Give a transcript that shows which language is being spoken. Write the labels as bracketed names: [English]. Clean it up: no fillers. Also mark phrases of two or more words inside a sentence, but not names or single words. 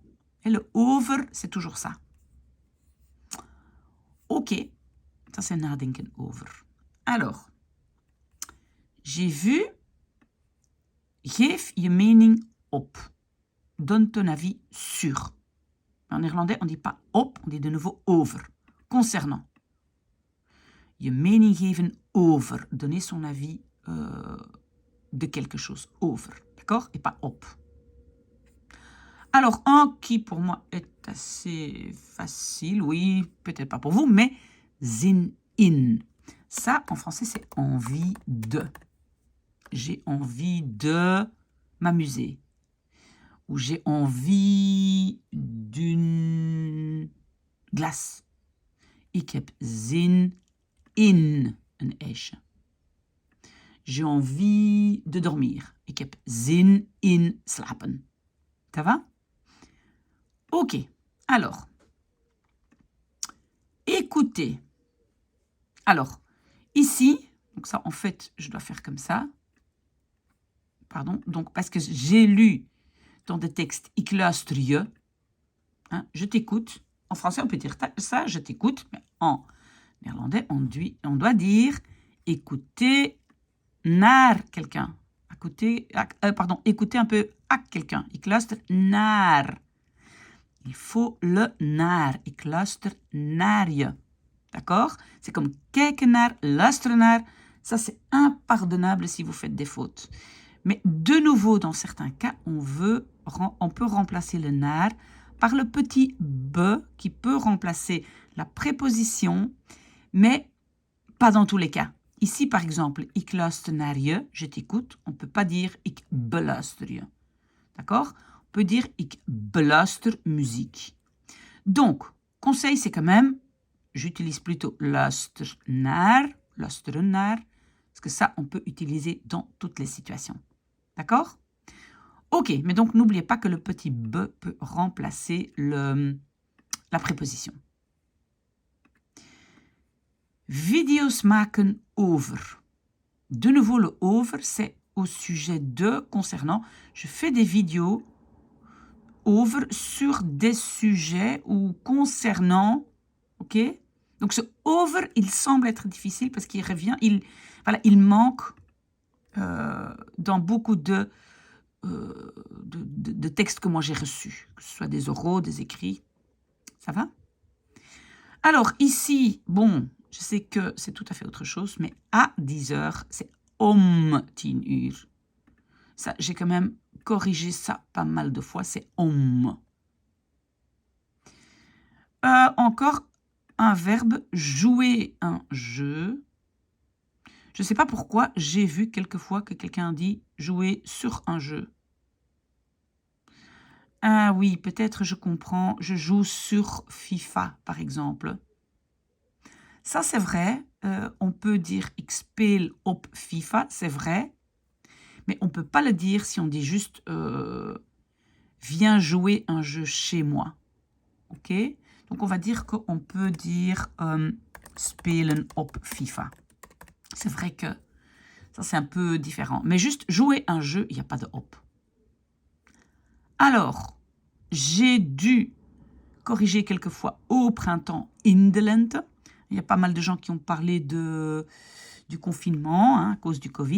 [French] Et le over, c'est toujours ça. Ok, ça c'est [Dutch] nadenken over. [French] Alors, j'ai vu, [Dutch] geef je mening op. [French] Donne ton avis sur. En néerlandais, on ne dit pas op, on dit de nouveau over. Concernant. [Dutch] Je mening geven over. [French] Donner son avis de quelque chose. Over. D'accord? Et pas op. Alors, un qui pour moi est assez facile. Oui, peut-être pas pour vous, mais [Dutch] zin in. [French] Ça, en français, c'est envie de. J'ai envie de m'amuser. ou j'ai envie d'une glace. [Dutch] Ik heb zin in een ijsje. [French] J'ai envie de dormir. [Dutch] Ik heb zin in slapen. [French] Ça va? Ok. Alors, écoutez. Alors, ici, donc ça, en fait, je dois faire comme ça. Pardon. Donc, parce que j'ai lu dans des textes, [Dutch] ik luister je. [French] Hein, je t'écoute. En français, on peut dire ça, je t'écoute. Mais en néerlandais, on doit dire écouter naar quelqu'un. Écouter un peu à quelqu'un. [Dutch] Ik luister naar. [French] Il faut le naar. [Dutch] Ik luister naar je. [French] D'accord? C'est comme [Dutch] kijken naar, luisteren naar. [French] Ça, c'est impardonnable si vous faites des fautes. Mais de nouveau, dans certains cas, on peut remplacer le naar par le petit be qui peut remplacer la préposition, mais pas dans tous les cas. Ici, par exemple, [Dutch] ik luister naar je, [French] je t'écoute. On ne peut pas dire [Dutch] ik beluister je. [French] D'accord? On peut dire [Dutch] ik beluister muziek. [French] Donc, conseil, c'est quand même, j'utilise plutôt [Dutch] luister naar, luisteren naar, [French] parce que ça, on peut utiliser dans toutes les situations. D'accord? Ok, mais donc n'oubliez pas que le petit be peut remplacer la préposition. [Dutch] Video's maken over. [French] De nouveau, le over, c'est au sujet de, concernant. Je fais des vidéos over sur des sujets ou concernant, ok? Donc ce over, il semble être difficile parce qu'il revient, il manque dans beaucoup de textes que moi j'ai reçus, que ce soit des oraux, des écrits. Ça va? Alors ici, bon, je sais que c'est tout à fait autre chose, mais à 10 heures, c'est [Dutch] om 10 uur. [French] Ça, j'ai quand même corrigé ça pas mal de fois, c'est om. Encore un verbe, jouer un jeu. Je ne sais pas pourquoi, j'ai vu quelquefois que quelqu'un dit jouer sur un jeu. Ah oui, peut-être je comprends, je joue sur FIFA, par exemple. Ça, c'est vrai. On peut dire [Dutch] ik speel op FIFA, [French] c'est vrai. Mais on ne peut pas le dire si on dit juste viens jouer un jeu chez moi. Ok? Donc, on va dire qu'on peut dire [Dutch] spelen op FIFA. [French] C'est vrai que ça, c'est un peu différent. Mais juste jouer un jeu, il n'y a pas de op. Alors, j'ai dû corriger quelquefois au printemps [Dutch] in de lente. [French] Il y a pas mal de gens qui ont parlé du confinement à cause du Covid.